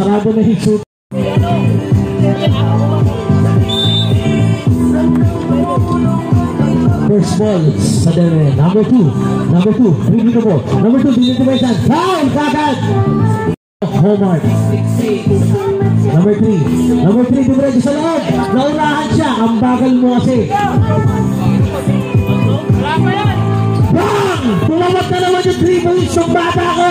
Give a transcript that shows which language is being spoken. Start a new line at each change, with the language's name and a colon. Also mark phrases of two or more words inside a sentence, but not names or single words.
English: automatic shoot. First ball sa Dene. Number 2. Bring the ball. Number 2, dinidivision. Foul! Kagad! Hobart.
Filipino: Number 3, dumiretso sa loob. Naunahan siya. Ang bagal mo kasi. Bang! Tumawag na naman yung 3 points yung bata ko.